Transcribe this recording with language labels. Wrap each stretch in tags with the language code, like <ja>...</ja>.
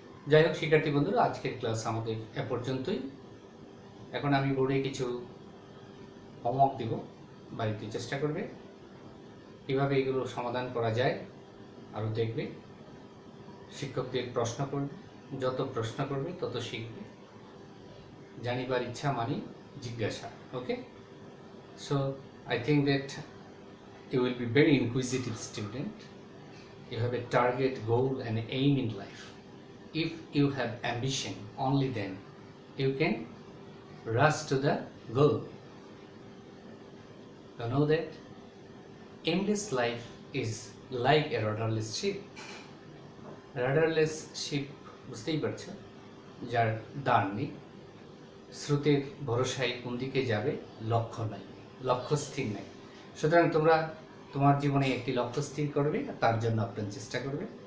<bn>যাই হোক শিক্ষার্থী বন্ধুরা, আজকের ক্লাস আমাদের এ পর্যন্তই। এখন আমি বোর্ডে কিছু হোমওয়ার্ক দেব, বাড়িতে চেষ্টা করবে কীভাবে এগুলো সমাধান করা যায়, আরও দেখবে। শিক্ষকদের প্রশ্ন করবে, যত প্রশ্ন করবে তত শিখবে। জানিবার ইচ্ছা মানে জিজ্ঞাসা।</bn> <en>Okay, so I think that you will be very inquisitive student. You have a target, goal and aim in life. If you have ambition, only then you can rush to the goal. You know that aimless life is like a rudderless ship.</en> <bn>Rudderless ship বুঝতেই পারছো, যার দাঁড় নেই, স্রোতের ভরসায় কোন দিকে যাবে লক্ষ্য নাই, লক্ষ্য স্থির নাই। সুতরাং তোমরা তোমার জীবনে একটি লক্ষ্য স্থির করবে, তার জন্য আপ্রাণ চেষ্টা করবে।</bn>